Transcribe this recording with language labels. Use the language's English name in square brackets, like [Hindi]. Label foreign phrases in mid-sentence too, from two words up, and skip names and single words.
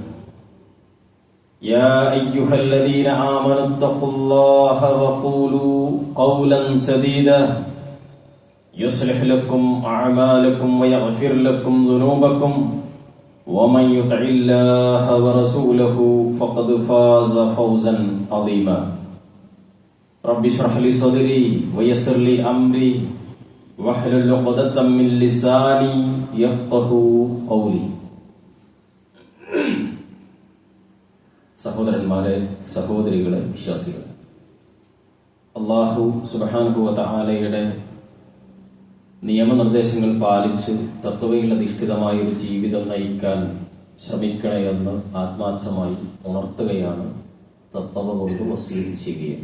[Arabic] يا أيها الذين آمنوا اتقوا الله وقولوا قولا سديدا يصلح لكم أعمالكم ويغفر لكم ذنوبكم ومن يطع الله ورسوله فقد فاز فوزا عظيما رب اشرح لي صدري ويسر لي أمري واحلل عقدة من لساني يفقهوا قولي. [Malayalam] സഹോദരന്മാരെ, സഹോദരികളെ, വിശ്വാസികളെ, [Arabic] الله سبحانه [Malayalam] വ തആലയുടെ നിയമനിർദ്ദേശങ്ങൾ പാലിച്ച് തത്വയിലധിഷ്ഠിതമായ ഒരു ജീവിതം നയിക്കാൻ ശ്രമിക്കണമെന്ന് ആത്മാർത്ഥമായി ഉണർത്തുകയാണ്, തത്വ കൊണ്ട് വസീയത്ത് ചെയ്യുകയാണ്.